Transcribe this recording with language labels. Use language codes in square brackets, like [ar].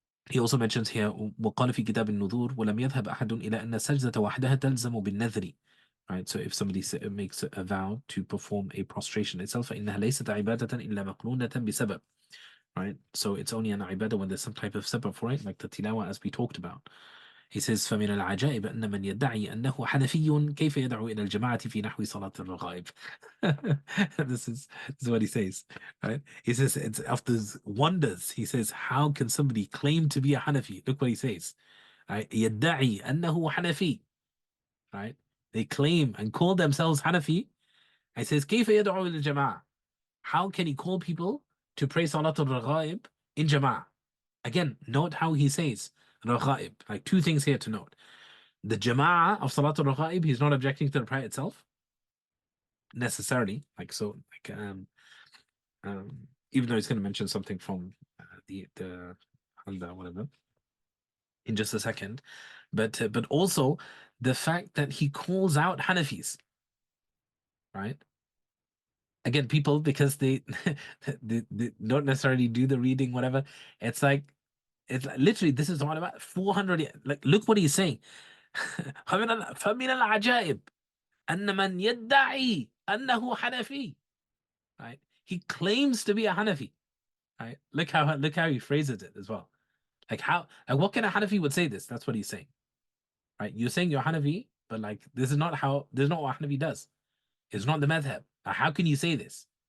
[en] He also mentions here [ar] وقال في كتاب النذور ولم يذهب أحد إلى أن السجدة وحدها تلزم بالنذر. [en] Right, so if somebody makes a vow to perform a prostration itself, [ar] فإنها ليست عبادة إلا مقرونة بسبب. [en] Right, so it's only an ibadah when there's some type of sabab for it, like the tilawa as we talked about. He says [ar] فمن العجائب أن من يدعي أنه حنفي كيف يدعو إلى الجماعة في نحو صلاة الرغائب. [en] This is what he says, right? He says it's after wonders. He says, how can somebody claim to be a Hanafi? Look what he says, right? [ar] يدعي أنه حنفي, [en] right? They claim and call themselves Hanafi. He says [ar] كيف يدعو إلى الجماعة? [en] How can he call people to pray صلاة الرغائب in Jama'ah? Again, note how he says Raghaib. Like 2 things here to note. The Jama'ah of Salatul Raghaib, he's not objecting to the prayer itself necessarily. Like so, like even though he's going to mention something from the whatever in just a second, but also the fact that he calls out Hanafis, right? Again, people, because they they don't necessarily do the reading, whatever. It's like literally, this is all about 400. Like, look what he's saying. [ar] فمن العجائب أن من يدعي أنه حنفي, [en] right? He claims to be a Hanafi, right? Look how he phrases it as well. Like what kind of Hanafi would say this? That's what he's saying, right? You're saying you're Hanafi, but like this is not what Hanafi does. It's not the madhab. How can you say this?